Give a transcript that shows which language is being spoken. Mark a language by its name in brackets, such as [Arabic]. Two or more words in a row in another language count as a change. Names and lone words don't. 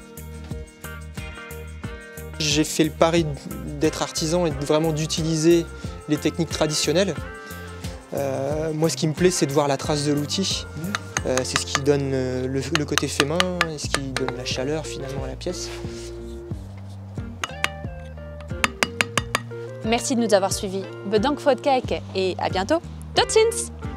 [French] J'ai fait le pari d'être artisan et vraiment d'utiliser les techniques traditionnelles. Moi ce qui me plaît c'est de voir la trace de l'outil. C'est ce qui donne le côté fait main et ce qui donne la chaleur finalement à la pièce. Merci de nous avoir suivis. [Dutch] Bedankt voor het kijken [French] et à bientôt. [Dutch] Tot ziens!